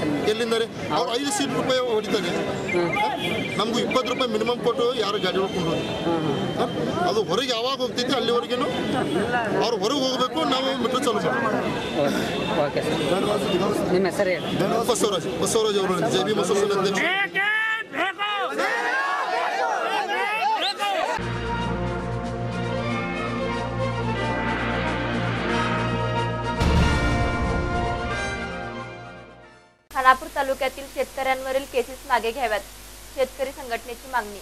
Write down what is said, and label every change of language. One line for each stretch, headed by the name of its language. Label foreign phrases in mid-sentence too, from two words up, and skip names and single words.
Kannada: ಎಲ್ಲಿಂದರೆ ಅವ್ರು 5 ಸೀಟ್ ರೂಪಾಯಿ ಹೊಡಿತಾನೆ, ನಮಗೂ 20 ರೂಪಾಯಿ ಮಿನಿಮಮ್ ಕೊಟ್ಟು ಯಾರು ಗಾಡಿ ಹೊಡ್ಕೊಂಡು ಹೋಗಿ ಅದು ಹೊರಗೆ ಯಾವಾಗ ಹೋಗ್ತೈತಿ ಅಲ್ಲಿವರೆಗೂ ಅವ್ರು ಹೊರಗೆ ಹೋಗಬೇಕು, ನಾವು ಮೀಟರ್ ಚಾಲೂ ಮಾಡಬೇಕು.
English: okay sir,
Kannada: ನಿಮ್ಮ ಹೆಸರು ಹೇಳಿ? ಬಸವರಾಜ್ ಅವರು, ಜೆ ಬಿ ಅಸೋಸಿಯೇಷನ್ ಅಧ್ಯಕ್ಷ.
Marathi: खानापूर तालुक्यातील शेतकऱ्यांवरील केसेस मागे घ्याव्यात, शेतकरी संघटनेची मागणी.